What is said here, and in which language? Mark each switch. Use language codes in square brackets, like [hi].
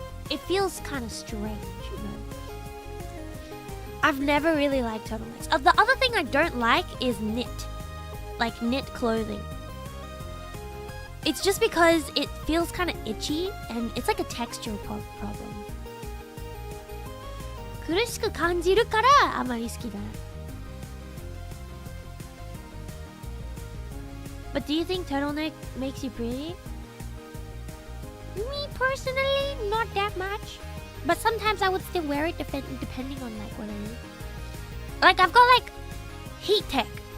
[en] It feels kind of strange, you know. I've never really liked turtlenecks. The other thing I don't like is knit clothing. It's just because it feels kind of itchy and it's like a texture problem. [ja] 苦しく感じるからあまり好きだ。 [en] But do you think turtleneck makes you pretty? Me personally, not that much. But sometimes I would still wear it depending on like what I do. Like I've got like heat tech.